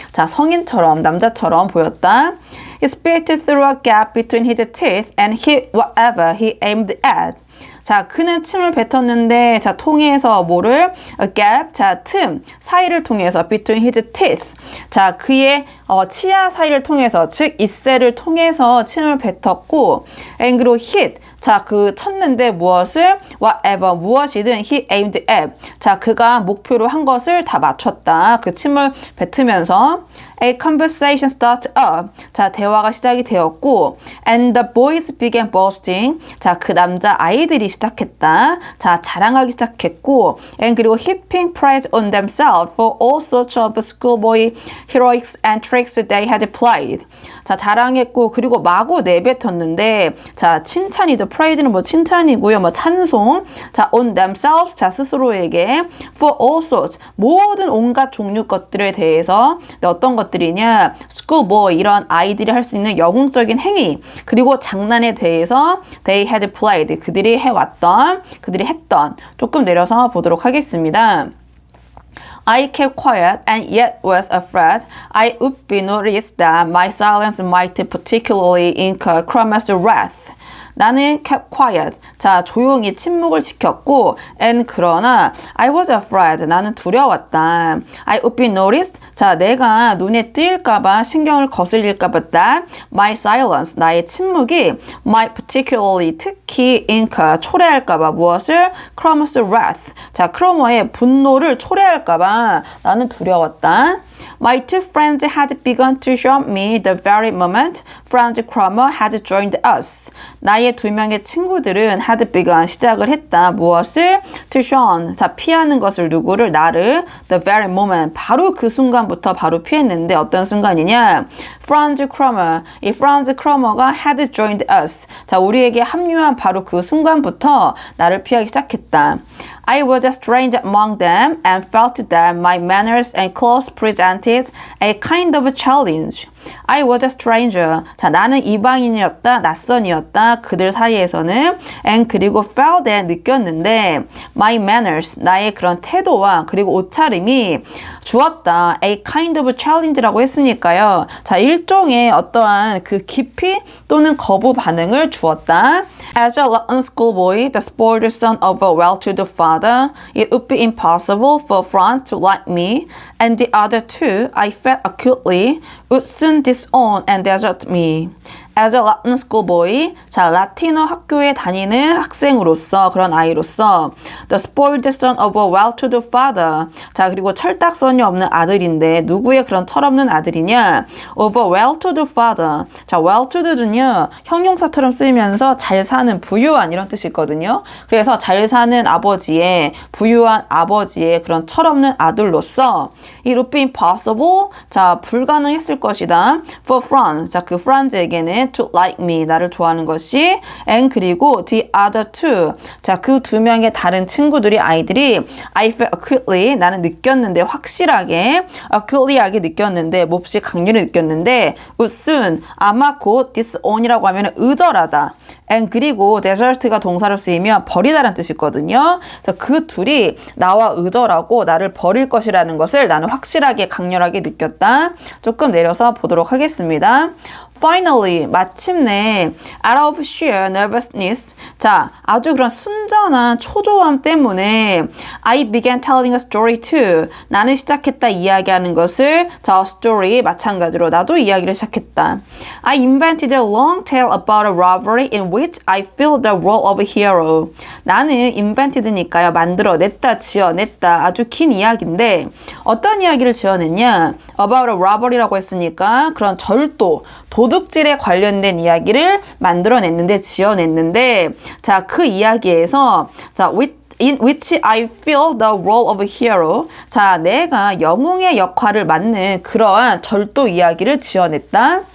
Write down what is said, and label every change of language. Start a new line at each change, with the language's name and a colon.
Korean: 자, 성인처럼, 남자처럼 보였다.
English: He spit through a gap between his teeth and hit whatever he aimed at.
Korean: 자, 그는 침을 뱉었는데, 자, 통해서 뭐를?
English: A gap,
Korean: 자, 틈, 사이를 통해서
English: between his teeth.
Korean: 자, 그의 치아 사이를 통해서, 즉, 입새를 통해서 침을 뱉었고,
English: and
Korean: 그리고
English: hit.
Korean: 자, 그 쳤는데 무엇을?
English: Whatever,
Korean: 무엇이든
English: he aimed at.
Korean: 자, 그가 목표로 한 것을 다 맞췄다. 그 침을 뱉으면서
English: A conversation started up.
Korean: 자, 대화가 시작이 되었고
English: and the boys began boasting.
Korean: 자, 그 남자 아이들이 시작했다. 자, 자랑하기 시작했고
English: and 그리고 heaping praise on themselves for all sorts of schoolboy heroics and tricks they had played.
Korean: 자, 자랑했고 그리고 마구 내뱉었는데 자, 칭찬이죠. praise는 뭐 칭찬이고요. 뭐 찬송. 자, on themselves. 자, 스스로에게 for all sorts. 모든 온갖 종류 것들에 대해서 어떤 것들이냐?
English: schoolboy
Korean: 이런 아이들이 할 수 있는 영웅적인 행위 그리고 장난에 대해서 they had played. 그들이 해왔던 그들이 했던 조금 내려서 보도록 하겠습니다.
English: I kept quiet and yet was afraid I would be noticed that my silence might particularly incur Cromer's wrath.
Korean: 나는
English: kept quiet.
Korean: 자, 조용히 침묵을 지켰고
English: and
Korean: 그러나 I was afraid. 나는 두려웠다.
English: I would be noticed.
Korean: 자, 내가 눈에 띄일까봐 신경을 거슬릴까봐
English: that my silence.
Korean: 나의 침묵이
English: might particularly
Korean: 특히
English: incur
Korean: 초래할까봐 무엇을?
English: Cromer's wrath.
Korean: 자, 크로머의 분노를 초래할까봐 나는 두려웠다.
English: My two friends had begun to shun me the very moment Franz Cromer had joined us.
Korean: 나의 두 명의 친구들은 had begun 시작을 했다. 무엇을?
English: To shun.
Korean: 자, 피하는 것을 누구를? 나를.
English: The very moment.
Korean: 바로 그 순간부터 바로 피했는데 어떤 순간이냐?
English: Franz Cromer.
Korean: 이 Franz Cromer가
English: had joined us.
Korean: 자, 우리에게 합류한 바로 그 순간부터 나를 피하기 시작했다.
English: I was a stranger among them and felt that my manners and clothes presented a kind of challenge. I was a stranger.
Korean: 자, 나는 이방인이었다, 낯선이었다. 그들 사이에서는
English: and
Korean: 그리고
English: felt that
Korean: 느꼈는데
English: my manners,
Korean: 나의 그런 태도와 그리고 옷차림이 주었다.
English: A kind of challenge라고 했으니까요.
Korean: 자, 일종의 어떠한 그 기피 또는 거부 반응을 주었다.
English: As a Latin schoolboy, the spoiled son of a well-to-do father, it would be impossible for Franz to like me, and the other two, I felt acutely, would soon disown and desert me. As a Latin schoolboy,
Korean: 자, 라틴어 학교에 다니는 학생으로서, 그런 아이로서,
English: the spoiled son of a well-to-do father.
Korean: 자, 그리고 철딱선이 없는 아들인데, 누구의 그런 철없는 아들이냐?
English: Of a well-to-do father.
Korean: 자, well-to-do는요, 형용사처럼 쓰이면서 잘 사는, 부유한 이런 뜻이 있거든요. 그래서 잘 사는 아버지의, 부유한 아버지의 그런 철없는 아들로서,
English: it would be impossible.
Korean: 자, 불가능했을 것이다. For Franz. 자, 그 프란즈에게는
English: to like me,
Korean: 나를 좋아하는 것이
English: and
Korean: 그리고
English: the other two.
Korean: 자, 그 두 명의 다른 친구들이 아이들이
English: I felt acutely,
Korean: 나는 느꼈는데 확실하게 acutely하게 느꼈는데 몹시 강렬히 느꼈는데
English: would soon,
Korean: 아마 곧 disown이라고 하면 의절하다.
English: and
Korean: 그리고 desert가 동사로 쓰이면 버리다라는 뜻이 있거든요. 그래서 그 둘이 나와 의절하고 나를 버릴 것이라는 것을 나는 확실하게 강렬하게 느꼈다. 조금 내려서 보도록 하겠습니다.
English: Finally,
Korean: 마침내
English: out of sheer nervousness. 자,
Korean: 아주 그런 순전한 초조함 때문에
English: I began telling a story too.
Korean: 나는 시작했다 이야기하는 것을 자, story 마찬가지로 나도 이야기를 시작했다.
English: I invented a long tale about a robbery in which I filled the role of a hero.
Korean: 나는 invented니까요. 만들어냈다, 지어냈다. 아주 긴 이야기인데 어떤 이야기를 지어냈냐?
English: About a robbery
Korean: 라고 했으니까 그런 절도, 도둑질에 관련된 이야기를 만들어냈는데 지어냈는데 자, 그 이야기에서 자,
English: with in which I feel the role of a hero.
Korean: 자, 내가 영웅의 역할을 맡는 그러한 절도 이야기를 지어냈다.